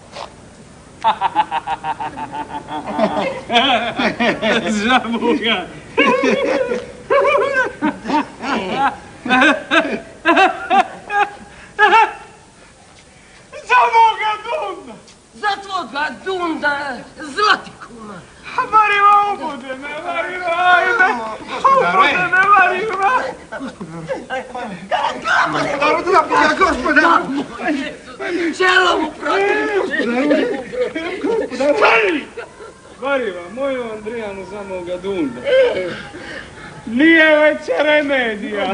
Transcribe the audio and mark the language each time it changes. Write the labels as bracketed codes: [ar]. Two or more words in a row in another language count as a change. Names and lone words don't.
[hr] Za Boga. Za moga dunda. Za tvoga dunda, zlatikuma. Marima, obude me, Marima, ajme. Obude me, Marima. Gospodaru. Čelo mu protiv. Gospodaru. Marima, moju Andrijanu za moga dunda. Nije veća remedija.